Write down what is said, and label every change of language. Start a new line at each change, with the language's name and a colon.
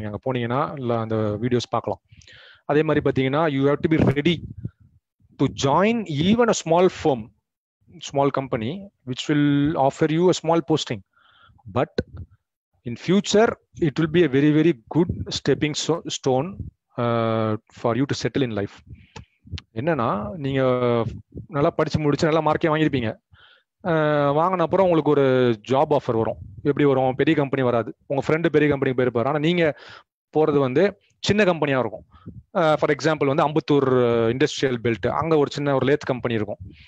Tamil: நீங்க அங்கே போனீங்கன்னா இல்லை அந்த வீடியோஸ் பார்க்கலாம்.
English: அதே மாதிரி பார்த்தீங்கன்னா you have to be ready to join even a small firm, small company which will offer you a small posting, but in future it will be a very very good stepping stone for you to settle in life.
Tamil: என்னன்னா நீங்க நல்லா படிச்சு முடிச்சு நல்லா மார்க்கே வாங்கியிருப்பீங்க. வாங்கின அப்புறம் உங்களுக்கு ஒரு ஜாப் ஆஃபர் வரும். எப்படி வரும்? பெரிய கம்பெனி வராது, உங்க ஃப்ரெண்டு பெரிய கம்பெனிக்கு போயிருப்பாரு. ஆனால் நீங்க போறது வந்து சின்ன கம்பெனியா இருக்கும். ஃபார் எக்ஸாம்பிள் வந்து அம்பத்தூர் இண்டஸ்ட்ரியல் பெல்ட், அங்க ஒரு சின்ன ஒரு லேத் கம்பெனி இருக்கும்.